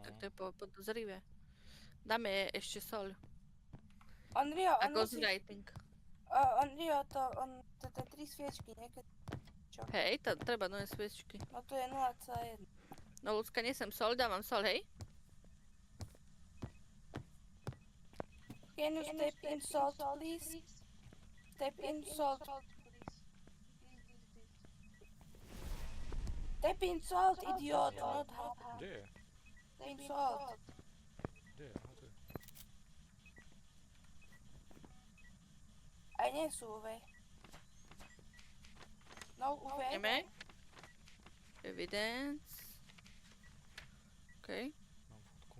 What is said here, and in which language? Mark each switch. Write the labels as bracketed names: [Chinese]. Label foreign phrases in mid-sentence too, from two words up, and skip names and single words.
[Slovak] Tak to je podozrivé. Dáme ešte soľ. Onryo, A on musí... ghostwriting. Onryo, to je 3 sviečky, niekedy. Hej, treba nové sviečky. No to je 0,1. No ľudská, nesem soľ, dávam soľ, hej? [English] Can you step in salt, please? Step in salt. Step in salt, idiot, not hot. [Slovak] Kde je? [English] Step in salt. [Slovak] Kde je? Aha, tu je. Aj nie sú UV. No UV. Ideme. Evidence. OK. Mám fotku.